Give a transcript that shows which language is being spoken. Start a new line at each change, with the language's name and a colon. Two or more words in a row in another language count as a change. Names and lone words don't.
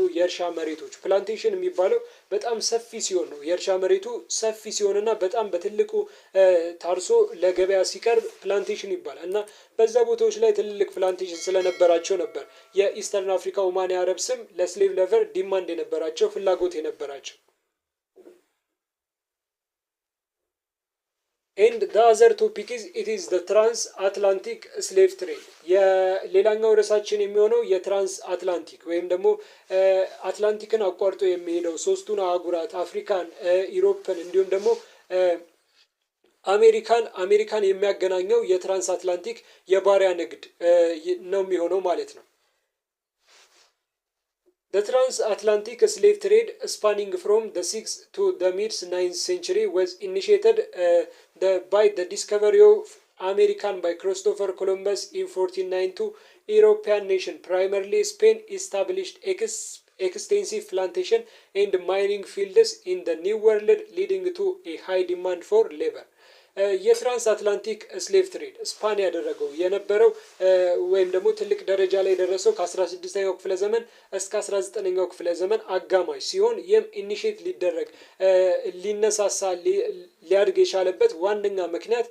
Amharic: የእርሻ መሬቶች ፕላንቴሽን የሚባለው በጣም ሰፊ ሲሆን ነው። የእርሻ መሬቱ ሰፊ ሲሆንና በጣም በትልቁ ታርሶ ለገበያ ሲቀርብ ፕላንቴሽን ይባላል እና በዛ ቦታዎች ላይ ትልልቅ ፕላንቴሽን ስለነበራቸው ነበር የኢስተርን አፍሪካ ኦማኒ አረብ ስም
English: ለslave labor demand
Amharic: የነበራቸው ፍላጎት የነበራቸው።
English: And the other topic is it is the transatlantic slave trade.
Amharic: የሌላኛው ርዕሳችን የሚሆነው የትራንስ አትላንቲክ ወይም ደግሞ አትላንቲክን አቋርጦ የሚሄደው ሶስቱን አህጉራት አፍሪካን፣ ኢሮፕን እንዲሁም ደግሞ አሜሪካን የሚያገናኘው የትራንስ አትላንቲክ የባሪያ ንግድ ነው የሚሆነው ማለት ነው።
English: The transatlantic slave trade spanning from the 6th to the mid-9th century was initiated by the discovery of American by Christopher Columbus in 1492. European nation, primarily Spain, established extensive plantation and mining fields in the New World, leading to a high demand for labor. የtrans Atlantic slave trade span
Amharic: ያደረገው የነበረው ወይም ደግሞ ትልቅ ደረጃ ላይ የደረሰው ከ16ኛው ክፍለ ዘመን እስከ 19ኛው ክፍለ ዘመን አጋማሽ ሲሆን ይህም ኢኒሼት ሊደረግ ሊነሳሳ ሊያድግ የቻለበት ዋነኛ ምክንያት